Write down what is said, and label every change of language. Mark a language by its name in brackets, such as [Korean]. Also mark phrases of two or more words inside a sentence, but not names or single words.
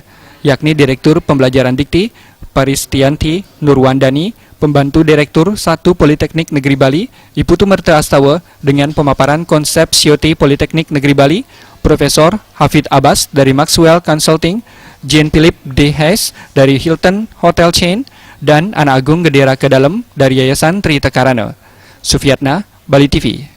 [Indonesian] yakni Direktur Pembelajaran Dikti Paristiyanti Nurwandani, Pembantu Direktur 1 Politeknik Negeri Bali, Iputu Merta Astawa, dengan pemaparan konsep COT Politeknik Negeri Bali, Profesor Hafid Abbas dari Maxwell Consulting, Jean Philippe De Haes dari Hilton Hotel Chain, dan Ana Agung Gedera Kedalem dari Yayasan Trita Karana. Sufiatna, Bali TV.